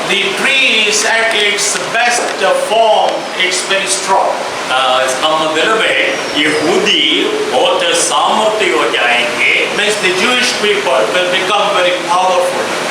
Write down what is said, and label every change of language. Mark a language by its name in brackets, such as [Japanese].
[English] the tree is at its best form, it's very strong. [Hindi] इसका मतलब है यहूदी बहुत सामर्थ्य हो जाएंगे। [English] Means the Jewish people will become very powerful.